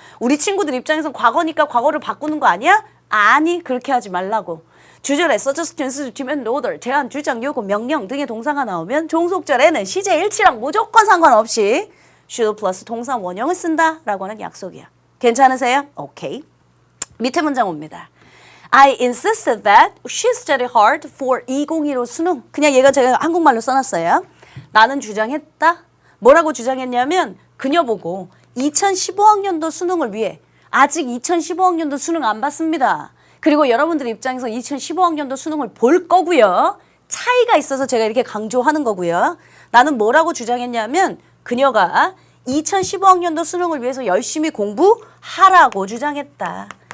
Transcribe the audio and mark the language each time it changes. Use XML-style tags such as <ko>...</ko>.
<ko>우리 친구들 입장에선 과거니까 과거를 바꾸는 거 아니야? 아니 그렇게 하지 말라고. 주절에</ko> <en>suggest, insist, demand, order,</en> <ko>제안, 주장, 요구, 명령 등의 동사가 나오면 종속절에는 시제 일치랑 무조건 상관없이 should 플러스 동사 원형을 쓴다라고 하는 약속이야. 괜찮으세요? 오케이. 밑에 문장 옵니다.</ko> <en>I insisted that she study hard for 2015 수능.</en> <ko>그냥 얘가 제가 한국말로 써놨어요. 나는 주장했다. 뭐라고 주장했냐면 그녀 보고 2015학년도 수능을 위해 아직 2015학년도 수능 안 봤습니다. 그리고 여러분들 입장에서 2015학년도 수능을 볼 거고요. 차이가 있어서 제가 이렇게 강조하는 거고요. 나는 뭐라고 주장했냐면 그녀가 2015학년도 수능을 위해서 열심히 공부하라고 주장했다.</ko>